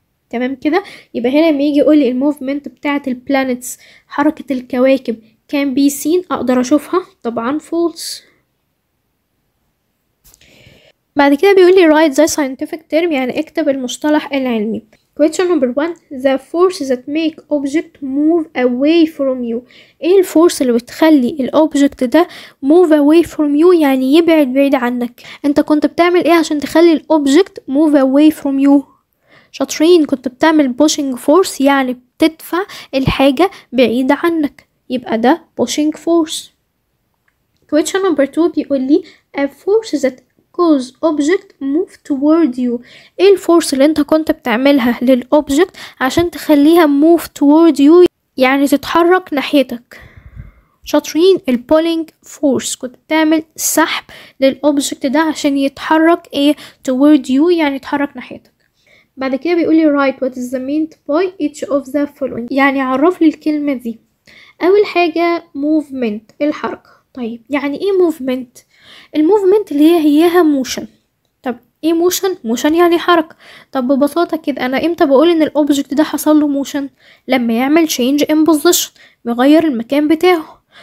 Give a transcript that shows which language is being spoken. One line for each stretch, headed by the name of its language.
Arabic: تمام كده؟ يبقى هنا لما يجي يقول لي الموفمنت بتاعة البلانيتس، حركة الكواكب
English: can be seen،
Arabic: اقدر اشوفها؟ طبعا false. بعد كده بيقول لي
English: write the scientific term،
Arabic: يعني اكتب المصطلح العلمي.
English: question number 1 the force that make object move away from you.
Arabic: ايه الفورس اللي بتخلي الاوبجكت ده
English: move away from you،
Arabic: يعني يبعد بعيد عنك؟ انت كنت بتعمل ايه عشان تخلي الاوبجكت move away from you؟ شاطرين، كنت بتعمل pushing force، يعني بتدفع الحاجة بعيدة عنك، يبقى ده pushing force.
English: question number 2
Arabic: بيقول لي
English: a force that cause object move toward you.
Arabic: ايه الفورس اللي انت كنت بتعملها للأوبجكت عشان تخليها
English: move toward you،
Arabic: يعني تتحرك ناحيتك؟ شاطرين. البولينج فورس كنت بتعمل سحب للأوبجكت ده عشان يتحرك ايه
English: toward you،
Arabic: يعني يتحرك ناحيتك. بعد كده بيقولي
English: write what is the meant by each of the following،
Arabic: يعني عرف لي الكلمة دي. أول حاجة movement، الحركة. طيب يعني ايه movement؟ الموفمنت اللي هي هياها motion. طب ايه موشن يعني حركة. طب ببساطة كده انا امتى بقول ان الاوبجكت ده حصل له موشن؟ لما يعمل
English: change in position،
Arabic: يغير المكان بتاعه.